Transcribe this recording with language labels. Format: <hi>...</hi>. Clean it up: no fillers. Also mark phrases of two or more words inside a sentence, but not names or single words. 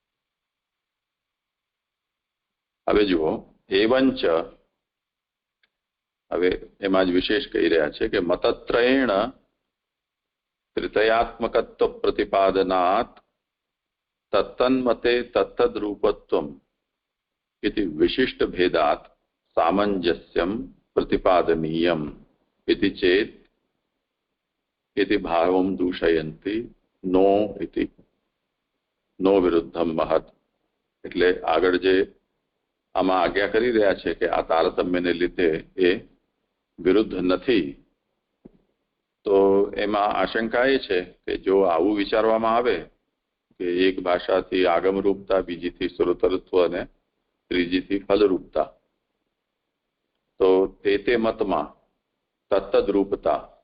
<gu>હવે જુઓ, એવંચ, હવે એમાં જ વિશેષ કહી રહ્યા છે કે</gu> <sa>મતત્રયેણ તૃતીયાત્મકત્વ પ્રતિપાદનાત તત્તન્મતે તત્તદ્રૂપત્વમ इति विशिष्ट भेदात सामंजस्यम प्रतिपादनीयम इति चेत इति भावम दूषयन्ति नो इति नो विरुद्धम महत.</sa> <gu>એટલે આગળ જે આમાં આજ્ઞા કરી રહ્યા છે કે આ તારતમ્યને લીધે એ વિરુદ્ધ નથી, તો એમાં આશંકા એ છે કે જો આવું વિચારવામાં આવે કે એક ભાષાથી આગમરૂપતા, બીજીથી શ્રોતૃત્વ અને ત્રીજીથી ફલરૂપતા, તો તે મતમાં તત્તદ્રૂપતા,</gu>